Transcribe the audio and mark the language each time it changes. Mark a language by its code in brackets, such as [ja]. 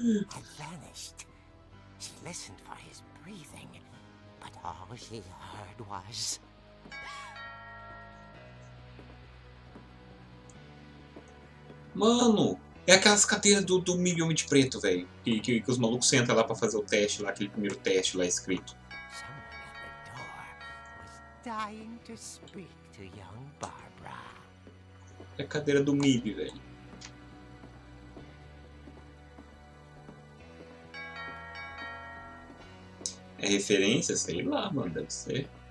[en] Had vanished. She listened for his breathing, but all she heard was... [pt] Mano, é aquelas cadeiras do milhão de preto, velho. Que os malucos sentam lá pra fazer o teste lá, aquele primeiro teste lá escrito. [en] Someone at the door was dying to speak to young Barbara. [pt] É a cadeira do MIB, velho. É referência? Sei lá, mano, deve ser.